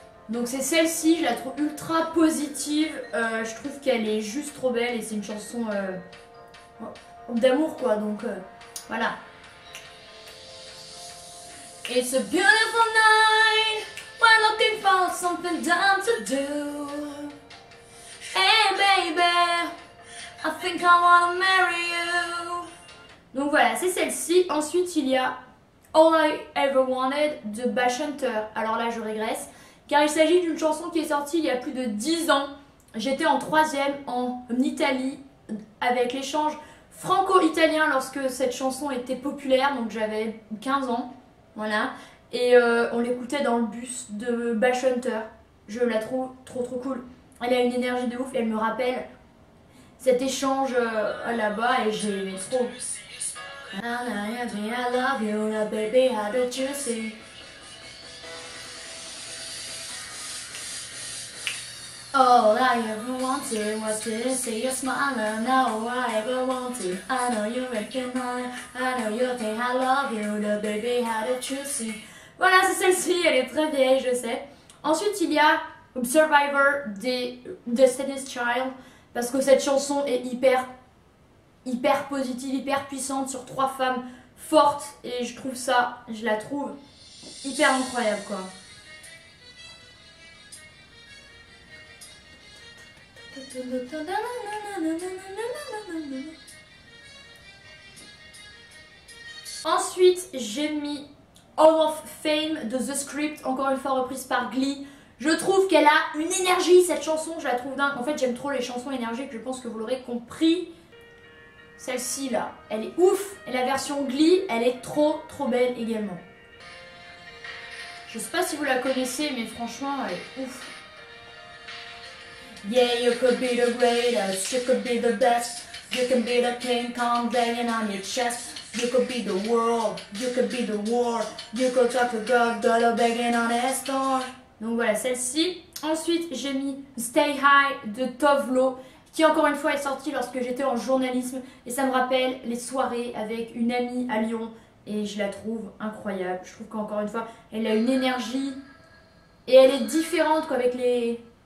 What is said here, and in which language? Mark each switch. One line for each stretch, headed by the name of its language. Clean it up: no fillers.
French: Donc c'est celle-ci, je la trouve ultra positive, je trouve qu'elle est juste trop belle et c'est une chanson d'amour quoi, donc voilà.
English: It's a beautiful night, we're looking for something dumb to do. Hey baby, I think I wanna marry you.
French: Donc voilà, c'est celle-ci. Ensuite il y a All I Ever Wanted de Bash Hunter. Alors là je régresse. Car il s'agit d'une chanson qui est sortie il y a plus de 10 ans. J'étais en 3e en Italie avec l'échange franco-italien lorsque cette chanson était populaire. Donc j'avais 15 ans. Voilà. Et on l'écoutait dans le bus de Bash Hunter. Je la trouve trop cool. Elle a une énergie de ouf. Elle me rappelle cet échange là-bas et j'ai aimé trop.
English: I love you, now baby, how did you see? All I ever wanted was to see you smile, and all I ever wanted. I know you recognize, I know you think I love you, the baby how did you see.
French: Voilà, c'est celle-ci, elle est très vieille, je sais. Ensuite, il y a Survivor des Destiny's Child, parce que cette chanson est hyper positive, hyper puissante sur 3 femmes fortes, et je la trouve hyper incroyable quoi. Ensuite, j'ai mis Hall of Fame de The Script, encore une fois reprise par Glee. Je trouve qu'elle a une énergie cette chanson, je la trouve dingue. En fait, j'aime trop les chansons énergiques, je pense que vous l'aurez compris. Celle-ci là, elle est ouf. Et la version Glee, elle est trop belle également. Je sais pas si vous la connaissez, mais franchement, elle est ouf.
English: Yeah, you could be the greatest, you could be the best. You can be the King Kong banging on your chest. You could be the world, you could be the war. You could talk to God, begging on his door.
French: Donc voilà, celle-ci. Ensuite, j'ai mis Stay High de Tove Lo, qui encore une fois est sortie lorsque j'étais en journalisme. Et ça me rappelle les soirées avec une amie à Lyon. Et je la trouve incroyable. Je trouve qu'encore une fois, elle a une énergie. Et elle est différente quoi, avec les...